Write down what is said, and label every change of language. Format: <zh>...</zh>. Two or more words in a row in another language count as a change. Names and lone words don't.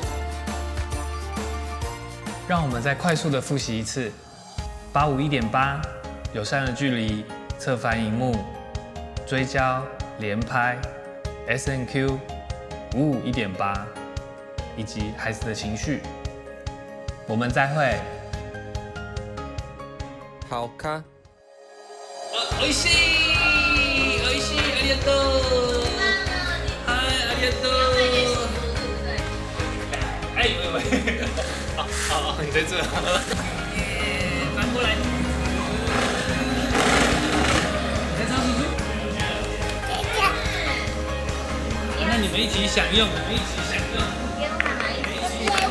<zh>让我们再快速的复习一次：85-1.8，友善的距离，侧翻萤幕，追焦，连拍 ，S&Q， 55-1.8，以及孩子的情绪。我们再会。</zh> <ja>好か。おいしい、おいしい、ありがとう。ありがとう。</ja> <zh>哎，喂，好，你在这。翻过来。你在唱什么？那你们一起享用，你们一起享用。</zh>